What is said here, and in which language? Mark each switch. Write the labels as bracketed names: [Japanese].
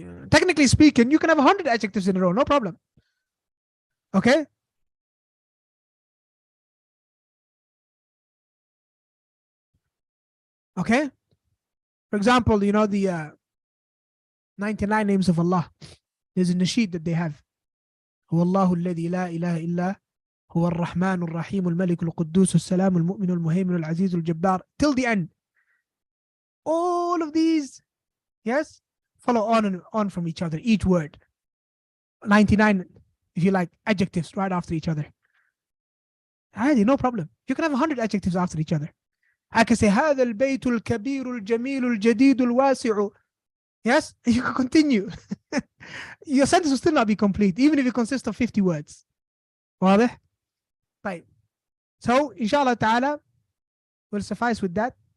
[English] Technically speaking, you can have 100 adjectives in a row, no problem. Okay? Okay? For example, you know the 99 names of Allah. There's a nasheed that they have. [Arabic] هو الله الذي لا إله إلا هو الرحمن الرحيم الملك القدوس السلام المؤمن المهيمن العزيز الجبار till the end. [English] All of these, yes, follow on and on from each other, each word. 99, if you like, adjectives right after each other. No problem. You can have 100 adjectives after each other. I can say هذا البيت الكبير الجميل الجديد الواسع. Yes, you can continue. Your sentence will still not be complete, even if it consists of 50 words. [Arabic] واضح? طيب. [English] So, inshallah ta'ala, we'll suffice with that.